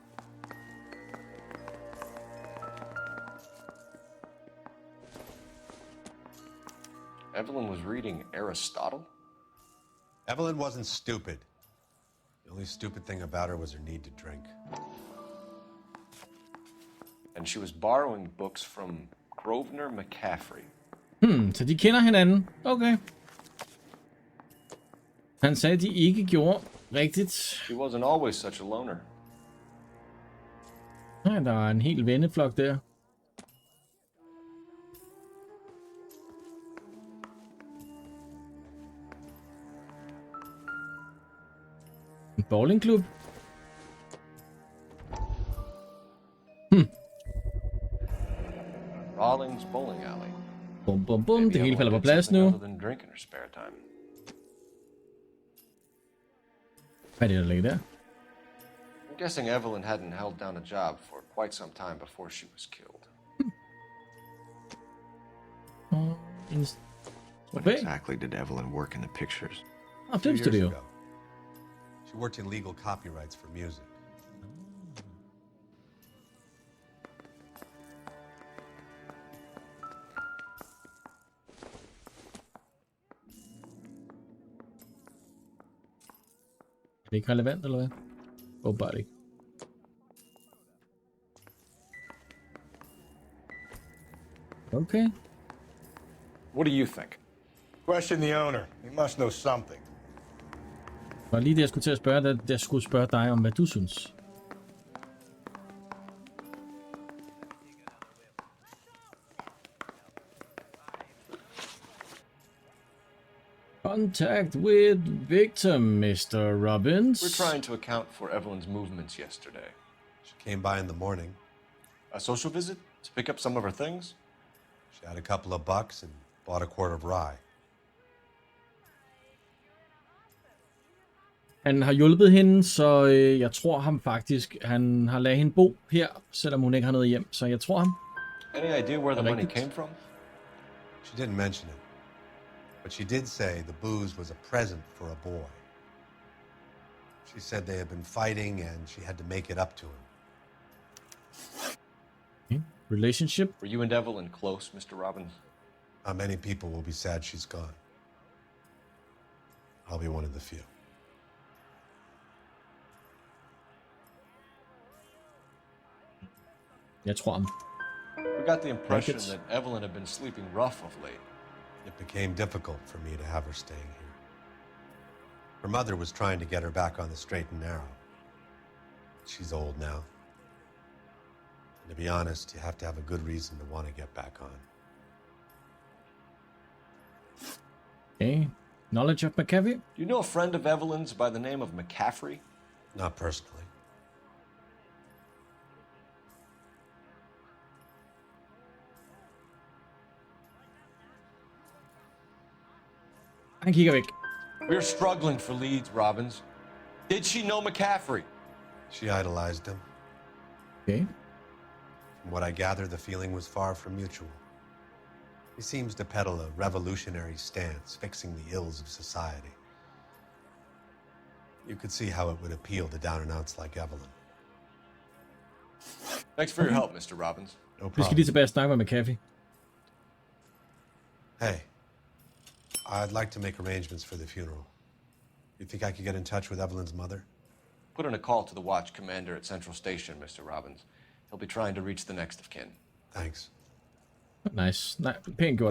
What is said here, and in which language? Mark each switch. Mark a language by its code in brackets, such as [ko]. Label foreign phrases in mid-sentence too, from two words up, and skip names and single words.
[en] Evelyn was reading Aristotle? Evelyn wasn't stupid. The only stupid thing about her was her need to drink. And she was borrowing books from Grosvenor McCaffrey. [da] Så de kender hinanden. Okay. Han sagde, de ikke gjorde rigtigt. [en] She wasn't always such a loner. [da] Ja, der er en hel venneflok der. En bowlingklub. Rawlings Bowling Alley. Bum, bum, bum. Det hele falder på plads nu. [en] Other than drink in her spare time. [da] Hvad er det, der ligger der? [en] I'm guessing Evelyn hadn't held down a job for quite some time before she was killed. What exactly did Evelyn work in the pictures? Ah, film studio. She worked in legal copyrights for music. [da] Er det ikke relevant, eller hvad? Åbenbart ikke. Okay. [en] What do you think? Question the owner. He must know something. [da] Det var lige det, jeg skulle til at spørge dig. Jeg skulle spørge dig om, hvad du synes. [en] Contact with victim, Mr. Robbins. We're trying to account for Evelyn's movements yesterday. She came by in the morning. A social visit? To pick up some of her things? She had a couple of bucks and bought a quart of rye. [da] Han har hjulpet hende, så jeg tror ham faktisk. Han har ladet hende bo her, selvom hun ikke har noget hjem. Så jeg tror ham. [en] Any idea where the money came from? She didn't mention it. But she did say the booze was a present for a boy. She said they had been fighting and she had to make it up to him. Okay. Relationship? Were you and Evelyn close, Mr. Robbins? Many people will be sad she's gone. I'll be one of the few. [da] Jeg tror ham. [en] We got the impression that Evelyn had been sleeping rough of late. It became difficult for me to have her staying here. Her mother was trying to get her back on the straight and narrow. She's old now. And to be honest, you have to have a good reason to want to get back on. Okay. Knowledge of McCaffrey? Do you know a friend of Evelyn's by the name of McCaffrey? Not personally. [da] Han kigger væk. [en] We're struggling for leads, Robbins. Did she know McCaffrey? She idolized him. Okay. From what I gather, the feeling was far from mutual. He seems to peddle a revolutionary stance, fixing the ills of society. You could see how it would appeal to down-and-outs like Evelyn. Thanks for your help, Mr. Robbins. No [da] Vi skal [en] problem. [da] lige tilbage og snakke med McAfee. [en] Hey, I'd like to make arrangements for the funeral. You think I could get in touch with Evelyn's mother? Put in a call to the watch commander at Central Station, Mr. Robbins. He'll be trying to reach the next of kin. Thanks. Nice. [da] Nej, pænt gjort af